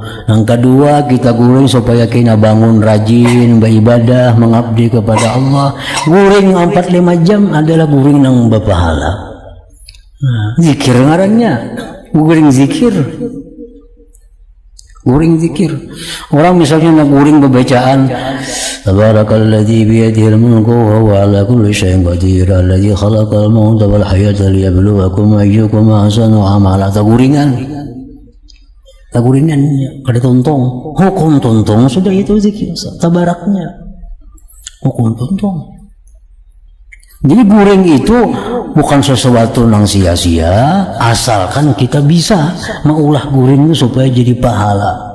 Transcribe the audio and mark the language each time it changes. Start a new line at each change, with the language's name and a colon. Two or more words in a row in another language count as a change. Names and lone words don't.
Banjar: Yang kedua kita guring supaya kita bangun rajin beribadah, mengabdi kepada Allah. Guring 4-5 jam adalah guring yang berpahala. Nah, zikir ngarannya, guring zikir. guring zikir. Orang misalnya nak guring bacaan
Arabic: تبارك الذي بيده الملك وهو على كل شيء قدير الذي خلق الموت والحياة ليبلوكم أيكم أحسن عملا.
Banjar: Taguringan kada tuntong, hukum tuntong sudah itu zikir tabaraknya, hukum tuntong. Jadi guring itu bukan sesuatu yang sia-sia, asalkan kita bisa mengulah guring itu supaya jadi pahala.